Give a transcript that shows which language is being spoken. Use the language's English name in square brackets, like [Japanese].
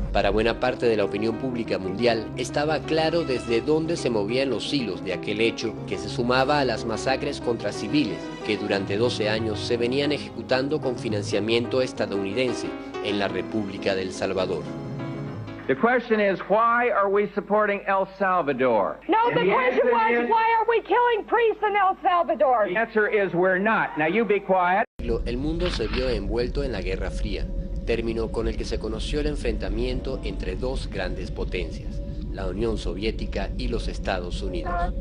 [Spanish] Para buena parte de la opinión pública mundial estaba claro desde dónde se movían los hilos de aquel hecho, que se sumaba a las masacres contra civiles que durante 12 años se venían ejecutando con financiamiento estadounidense en la República de El Salvador. [English] The question is, why are we supporting El Salvador? No, the question was, why are we killing priests in El Salvador? The answer is, we're not. Now you be quiet. [Spanish] El mundo se vio envuelto en la Guerra Fría, término con el que se conoció el enfrentamiento entre dos grandes potencias, la Unión Soviética y los Estados Unidos.